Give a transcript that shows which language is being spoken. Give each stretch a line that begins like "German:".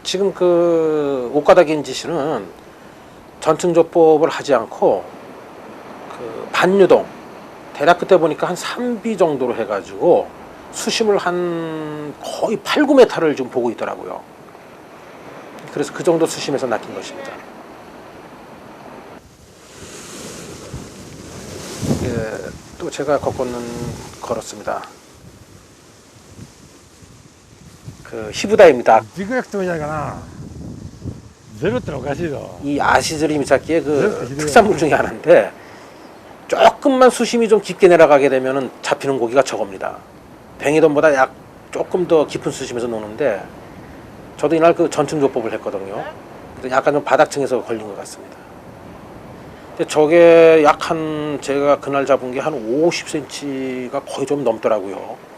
Korean: 지금 그 오카다 겐지시는 전층조법을 하지 않고 그 반유동 대략 그때 보니까 한 3비 정도로 해가지고 수심을 한 거의 8, 9m를 좀 보고 있더라고요. 그래서 그 정도 수심에서 낚인 것입니다. 또 제가 걷고는 걸었습니다. 그 히부다입니다.
Japanese: 軸が食ってもいいんじゃないかな。ゼロってのはおかしいぞ。
Korean: 이 아시즈리 미사키의 그 그래요. 특산물 중에 하나인데 조금만 수심이 좀 깊게 내려가게 되면은 잡히는 고기가 저겁니다. 뱅이돔보다 조금 더 깊은 수심에서 노는데 저도 이날 그 전층조법을 했거든요. 근데 약간 좀 바닥층에서 걸린 것 같습니다. 근데 저게 제가 그날 잡은 게 한 50cm가 거의 좀 넘더라고요.